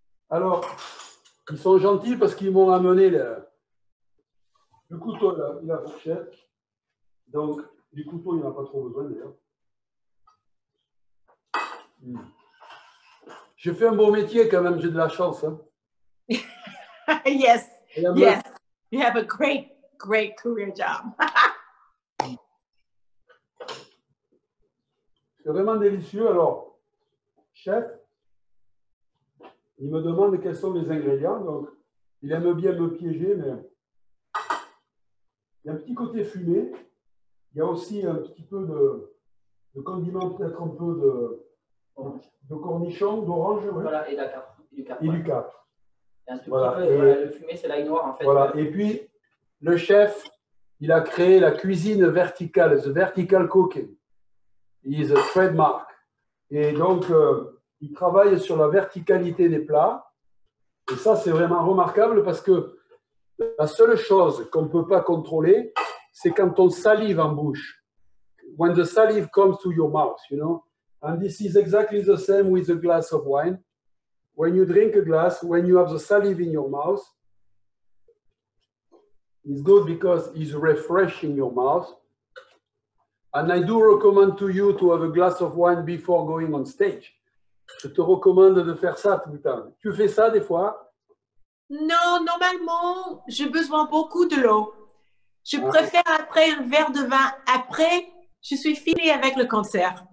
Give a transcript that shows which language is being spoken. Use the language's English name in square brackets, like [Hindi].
[French] Alors, ils sont gentils parce qu'ils m'ont amené le couteau et la fourchette. Donc, du couteau, il n'y en a pas trop besoin d'ailleurs. J'ai fait un beau métier quand même, j'ai de la chance. Hein. [English] Yes, yes. You have a great career job. [French] C'est vraiment délicieux. Alors, chef, il me demande quels sont les ingrédients. Donc, il aime bien me piéger, mais il y a un petit côté fumé. Il y a aussi un petit peu de condiment, peut-être un peu de cornichon, d'orange. Ouais. Voilà, et du cap. Et du cap. Et un tout Voilà. petit peu, voilà, le fumé, c'est l'ail noir en fait. Voilà. Et puis, le chef, il a créé la cuisine verticale, [English] the vertical cooking. Is a trademark. [French] Et donc, il travaille sur la verticalité des plats. Et ça, c'est vraiment remarquable parce que la seule chose qu'on ne peut pas contrôler, c'est quand on salive en bouche. [English] When the salive comes to your mouth, you know. And this is exactly the same with a glass of wine. When you drink a glass, when you have the salive in your mouth, it's good because it's refreshing your mouth. And I do recommend to you to have a glass of wine before going on stage. [French] Je te recommande de faire ça tout le temps. Tu fais ça des fois? Non, normalement, j'ai besoin beaucoup de l'eau. Je préfère après un verre de vin. Après, je suis finie avec le concert.